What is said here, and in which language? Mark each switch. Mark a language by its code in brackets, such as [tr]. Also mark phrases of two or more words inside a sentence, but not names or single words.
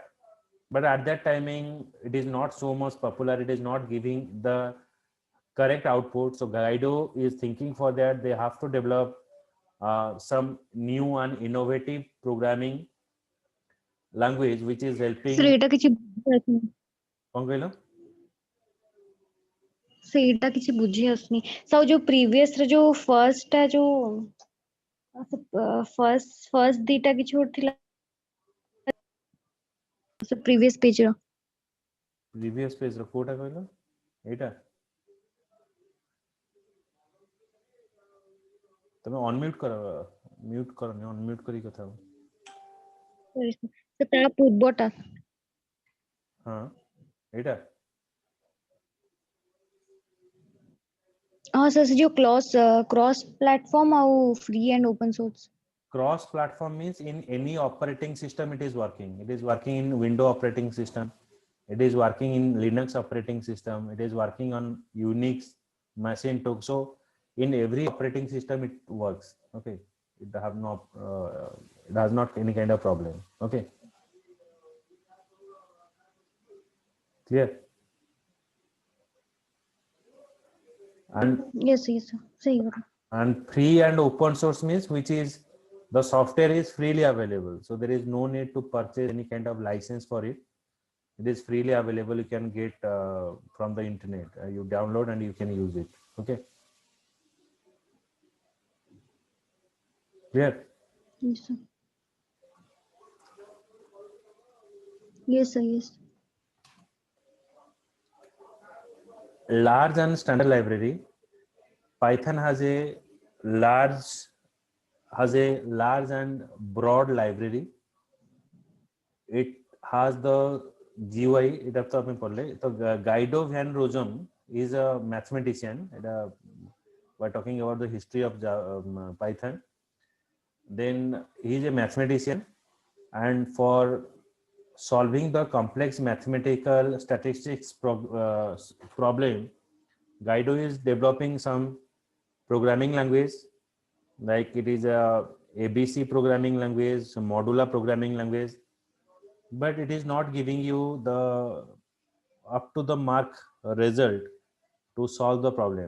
[en] But at that timing, it is not so much popular. It is not giving the correct output. So Guido is thinking for that they have to develop some new and innovative programming language which is Sir, helping. [or] ଏଇଟା କିଛି ବୁଝି ଆସୁନି। କଣ କହିଲ? ସେଇଟା କିଛି ବୁଝି ଆସୁନି। So ଯୋଉ previous ରେ ଯୋଉ first ଟା ଯୋଉ first ଦିଟା କିଛି ଗୋଟେ ଥିଲା [en] previous page [or] ର। [en] previous page [or] କୋଉଟା କହିଲ? ଏଇଟା ତମେ ଅନମ୍ୟୁଟ୍ କର, ମ୍ୟୁଟ୍ କରନି, ଅନମ୍ୟୁଟ୍ କରି କଥା ହୁଅ। [en] Sorry, sir. [or] ତ ତା ପୂର୍ବଟା। ହଁ, ଏଇଟା ହଁ sir, ସେ ଯୋଉ [en] cross platform [or] ଆଉ [en] free and open source। cross platform means in any operating system it is working. It is working in Windows operating system. It is working in Linux operating system. It is working on Unix machine too. So in every operating system it works. Okay, it have no it has not any kind of problem. Okay, clear. And Yes, yes sir, [hi] सही करो। [en] free and open source means which is the software is freely available, so there is no need to purchase any kind of license for it. It is freely available. You can get from the internet. You download and you can use it. Okay, clear. Yes sir, yes sir, yes। Large and standard library. Python has a large and broad library. It has the GUI. [bn] এটা তো আপনি পড়লে তো [en] Guido van Rossum is a mathematician. We're talking about the history of Python. Then he is a mathematician, and for solving the complex mathematical statistics problem, Guido is developing some programming language, like it is a ABC programming language, modular programming language, but it is not giving you the up to the mark result to solve the problem.